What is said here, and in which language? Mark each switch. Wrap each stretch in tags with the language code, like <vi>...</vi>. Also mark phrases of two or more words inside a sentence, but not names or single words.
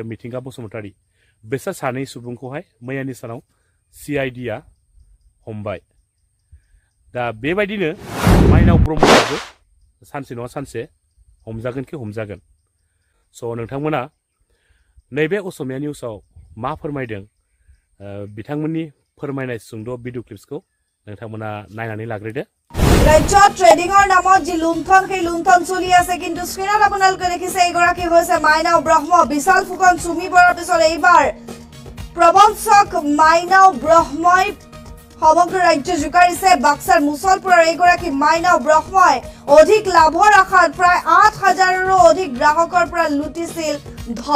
<brx>मिथिंगा बसुमतारी बेसोर सानै सुबुंखौहाय मैयानि सानाव CIDआ हमबाय दा बेबायदिनो माइनाव ब्रह्मआबो सानसे नङा सानसे हमजागोन कि हमजागोन स' नोंथांमोना नैबे असमिया निउसाव मा फोरमायदों बिथांमोननि फोरमायनाय सुंद' भिडिअ क्लिप्सखौ नोंथांमोना नायनानै लाग्रोदो</brx> <as>ৰাজ্যত ট্ৰেডিংৰ নামত যি লুণ্ঠন সেই লুণ্ঠন চলি আছে কিন্তু স্ক্ৰীনত আপোনালোকে দেখিছে এইগৰাকী হৈছে মাইনাও ব্ৰহ্ম বিশাল ফুকন চুমি বলাৰ পিছত এইবাৰ প্ৰবঞ্চক মাইনাও ব্ৰহ্মই সমগ্ৰ ৰাজ্য জোকাৰিছে বাক্সাৰ মুছলপুৰৰ এইগৰাকী মাইনাও ব্ৰহ্মই অধিক লাভৰ আশাত প্ৰায় 8,000ৰো অধিক গ্ৰাহকৰ পৰা লুটিছিল ধন</as>